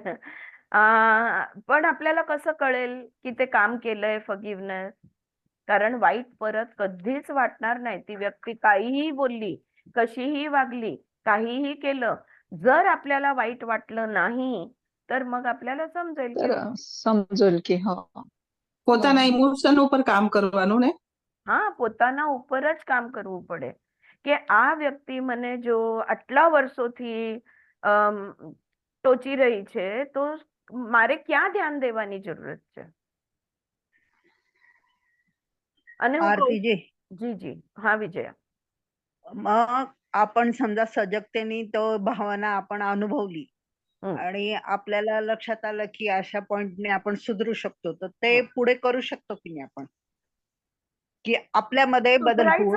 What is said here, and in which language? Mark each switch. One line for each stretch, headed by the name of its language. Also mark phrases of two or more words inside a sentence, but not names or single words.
Marathi: पण आपल्याला कसं कळेल की ते काम केलंय फॉरगिव्हनेस? कारण वाईट परत कधीच वाटणार नाही. ती व्यक्ती काहीही बोलली, कशीही वागली, काहीही केलं, जर आपल्याला वाईट वाटलं नाही तर मग आपल्याला
Gujarati: સમજેલ કે સમજેલ કે હા પોતાના ઇમોશન ઉપર કામ કરવાનું ને. હા, પોતાના ઉપર જ કામ કરવું પડે કે આ વ્યક્તિ મને જો આટલા વર્ષોથી ટોચી રહી છે તો મારે ક્યાં ध्यान દેવાની જરૂરત છે? અને
Marathi: आरतीजी, जी जी हा विजया. मग आपण समजा सजगतेने तो भावना आपण अनुभवली आणि आपल्याला लक्षात आलं की अशा पॉइंटने आपण सुधरू शकतो, तर ते पुढे करू शकतो की नाही आपण? की आपल्यामध्ये बदल होऊन